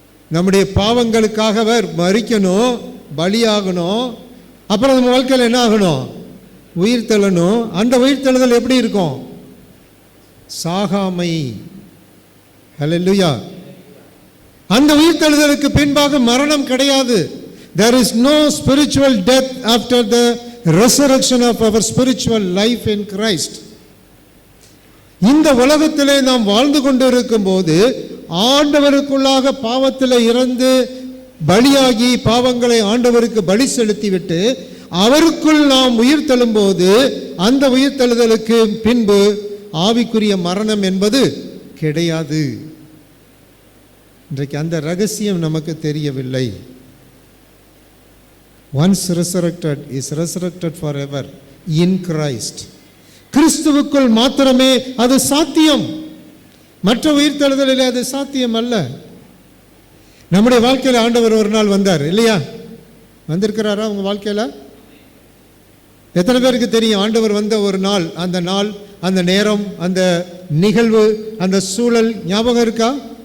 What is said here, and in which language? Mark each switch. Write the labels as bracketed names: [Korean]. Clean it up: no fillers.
[Tamil] நம்முடைய பாவங்களுக்காக அவர் மரிக்கணும், பலியாகணும். அப்புறம் நம்ம வாழ்க்கையில் என்ன ஆகணும்? உயிர்த்தெழணும். அந்த உயிர்த்தெழுதல் எப்படி இருக்கும்? சாகாமை. ஹல்லேலூயா. அந்த உயிர்த்தெழுதலுக்கு பின்பாக மரணம் கிடையாது. [English] There is no spiritual death after the resurrection of our spiritual life in Christ. [Tamil] இந்த உலகத்திலே நாம் வாழ்ந்து கொண்டிருக்கும் போது ஆண்டவருக்குள்ளாக பாவத்தில் இறந்து பலியாகி பாவங்களை ஆண்டவருக்கு பலி செலுத்திவிட்டு அவருக்குள் நாம் உயிர் தழும்போது அந்த உயிர் தழுதலுக்கு பின்பு ஆவிக்குரிய மரணம் என்பது கிடையாது. இன்றைக்கு அந்த ரகசியம் நமக்கு தெரியவில்லை. [English] Once resurrected is resurrected forever in Christ. [Tamil] கிறிஸ்துவுக்குள் மாத்திரமே அது சாத்தியம். மற்ற உயிர்த்தெழுதலில் அது சாத்தியம் அல்ல. நம்முடைய வாழ்க்கையில் ஆண்டவர் ஒரு நாள் வந்தார் இல்லையா? வந்திருக்கிறாரா உங்க வாழ்க்கையில? எத்தனை பேருக்கு தெரியும் ஆண்டவர் வந்த ஒரு நாள், அந்த நாள், அந்த நேரம், அந்த நிகழ்வு, அந்த சூழல் ஞாபகம் இருக்கா?